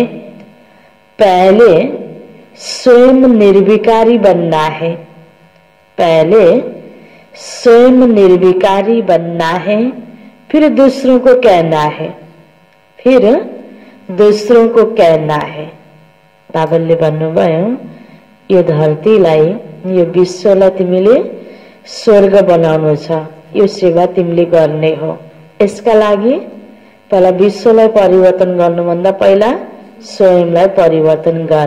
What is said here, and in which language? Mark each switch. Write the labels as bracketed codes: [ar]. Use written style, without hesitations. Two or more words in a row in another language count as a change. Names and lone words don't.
[hi] पहले स्वयं निर्विकारी बनना है। पहले स्वयं निर्विकारी बनना है, फिर दूसरों को कहना है, फिर दूसरों को कहना है। [ne] बाबाले भन्नुभयो यो धरतीलाई, यो विश्वलाई तिमीले स्वर्ग बनाउनु छ, यो सेवा तिमीले गर्ने हो। यसका लागि पहिला विश्वलाई परिवर्तन गर्नुभन्दा पहिला स्वयंलाई परिवर्तन गर।